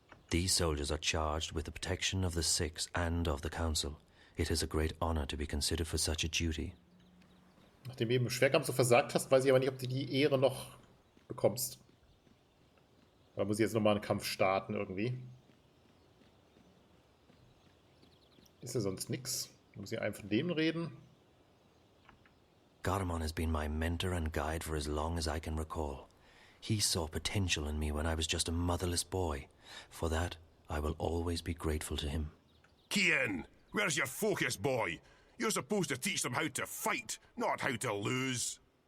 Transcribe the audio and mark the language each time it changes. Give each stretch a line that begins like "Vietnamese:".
English: These soldiers are charged with the protection of the Six and of the Council. It is a great honor to be considered for such a duty.
German: Nachdem du eben im Schwerkampf so versagt hast, weiß ich aber nicht, ob du die Ehre noch bekommst. Da muss ich jetzt nochmal einen Kampf starten irgendwie. Ist ja sonst nix. Muss ich einfach von dem reden.
English: Garamon has been my mentor and guide for as long as I can recall. He saw potential in me when I was just a motherless boy. For that, I will always be grateful to him. Kian, where's your focus, boy? You're supposed to teach them how to fight, not how to lose.